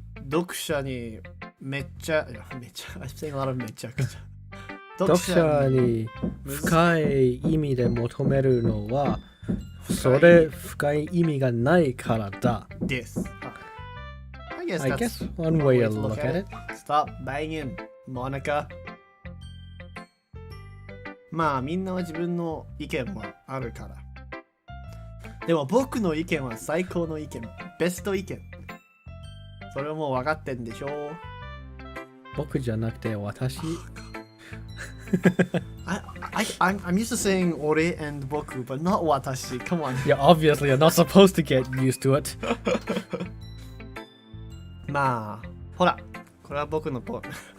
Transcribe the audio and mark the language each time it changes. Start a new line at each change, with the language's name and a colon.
Japanese: 読者にめちゃ
English: I'm saying a lot of めちゃくちゃ。
Japanese: 読者に深い意味で求めるのは、それ深い意味がないからだ。です。
English: I guess one way to look at it. Stop banging, Monika.
Japanese: まあみんなは自分の意見もあるから。でも僕の意見は最高の意見。ベスト意見。それはもう分かってんでしょう。僕じゃなくて私。
English: I'm used to saying 俺 and 僕 but not 私。 Come on. Yeah, obviously you're not supposed to get used to it.
Japanese: まあ、ほら、これは僕のポエム。